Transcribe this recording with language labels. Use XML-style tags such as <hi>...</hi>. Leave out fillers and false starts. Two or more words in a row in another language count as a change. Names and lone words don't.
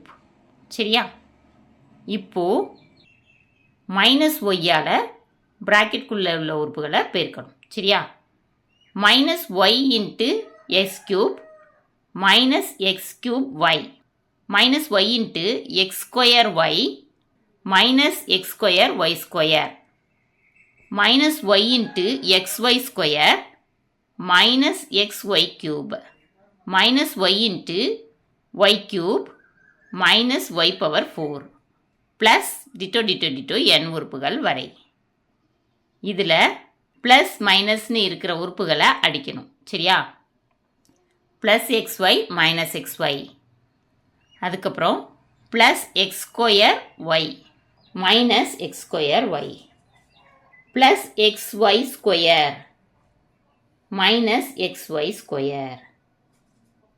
<ta>சரியா? இப்போ -y-ஆல் ப்ராக்கெட்குள்ளே உள்ள உறுப்புகளை பெருக்கணும். சரியா? -y × s³ -x³y -y × x²y -x²y² -y × xy² -y × y³ ப்ளஸ் டிட்டோ n உறுப்புகள் வரை. இதில்</ta> <en>plus minus</en> <ta>இருக்கிற உறுப்புகளை அடிக்கணும். சரியா? ப்ளஸ் xy -xy. அதுக்கப்புறம் ப்ளஸ் x² y -x² ப்ளஸ் xy² -xy².</ta>